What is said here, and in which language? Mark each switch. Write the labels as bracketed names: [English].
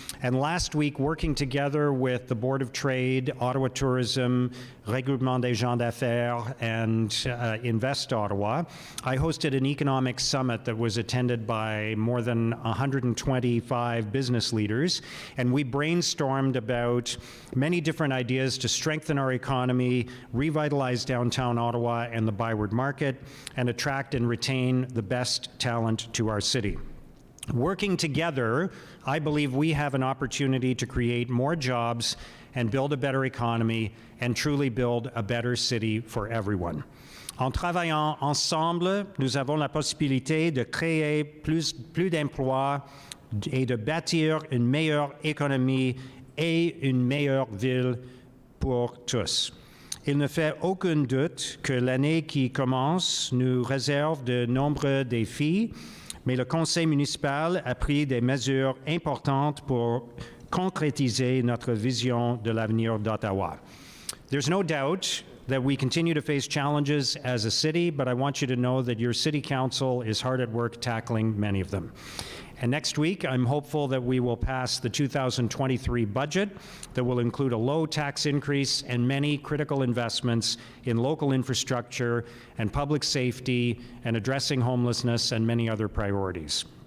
[English] And last week, working together with the Board of Trade, Ottawa Tourism, Regroupement des gens d'affaires, and Invest Ottawa, I hosted an economic summit that was attended by more than 125 business leaders, and we brainstormed about many different ideas to strengthen our economy, revitalize downtown Ottawa and the Byward Market, and attract and retain the best talent to our city. Working together, I believe we have an opportunity to create more jobs and build a better economy and truly build a better city for everyone. [French] En travaillant ensemble, nous avons la possibilité de créer plus d'emplois et de bâtir une meilleure économie et une meilleure ville pour tous. Il ne fait aucun doute que l'année qui commence nous réserve de nombreux défis, mais le Conseil municipal a pris des mesures importantes pour concrétiser notre vision de l'avenir d'Ottawa. [English] There's no doubt that we continue to face challenges as a city, but I want you to know that your city council is hard at work tackling many of them. And next week, I'm hopeful that we will pass the 2023 budget that will include a low tax increase and many critical investments in local infrastructure and public safety and addressing homelessness and many other priorities.